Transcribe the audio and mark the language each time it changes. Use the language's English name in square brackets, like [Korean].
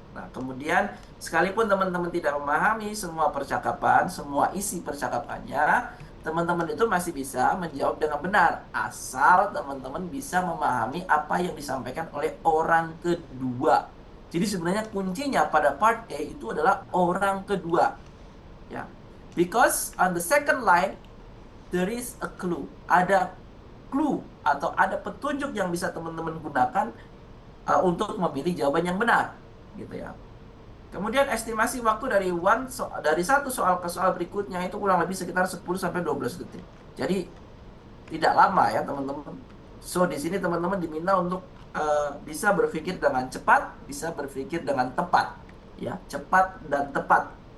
[Indonesian] Nah, kemudian sekalipun teman-teman tidak memahami semua percakapan, semua isi percakapannya, teman-teman itu masih bisa menjawab dengan benar asal teman-teman bisa memahami apa yang disampaikan oleh orang kedua. Jadi sebenarnya kuncinya pada part A itu adalah orang kedua. Ya. [English] Because on the second line there is a clue. [Indonesian] Ada clue atau ada petunjuk yang bisa teman-teman gunakan untuk memilih jawaban yang benar, gitu ya. Kemudian estimasi waktu dari satu soal ke soal berikutnya itu kurang lebih sekitar 10 sampai 12 detik. Jadi tidak lama ya, teman-teman. So di sini teman-teman diminta untuk bisa berpikir dengan cepat, bisa berpikir dengan tepat, ya, cepat dan tepat.